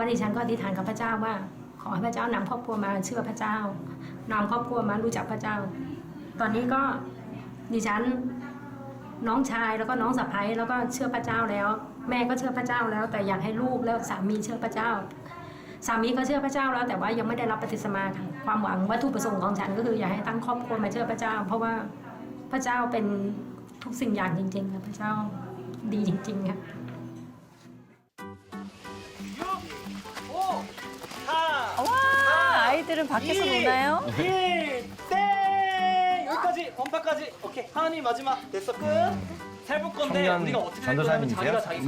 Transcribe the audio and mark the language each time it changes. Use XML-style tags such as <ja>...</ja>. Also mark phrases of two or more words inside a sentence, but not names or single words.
<th>ดิฉันก็อธิษฐานกับพระเจ้าว่า ขอให้พระเจ้านำครอบครัวมาเชื่อพระเจ้านำครอบครัวมารู้จักพระเจ้า ตอนนี้ก็ดิฉันน้องชายแล้วก็น้องสะใภ้แล้วก็เชื่อพระเจ้าแล้วแม่ก็เชื่อพระเจ้าแล้ว แต่อยากให้ลูกแล้วสามีเชื่อพระเจ้า สามีก็เชื่อพระเจ้าแล้วแต่ว่ายังไม่ได้รับบัพติศมาค่ะความหวังวัตถุประสงค์ของฉันก็คืออยากให้ตั้งครอบครัวมาเชื่อพระเจ้า เพราะว่าพระเจ้าเป็นทุกสิ่งอย่างจริงๆค่ะพระเจ้าดีจริงๆค่ะ</th> <ko>와, 아이들은 밖에서 노나요? 1땡 여기까지 원파까지 오케이 하은이 마지막 됐어 끝 세볼 건데 청년 우리가 어떻게 할 거냐면 전도사님이세요? 자기가 자기</ko>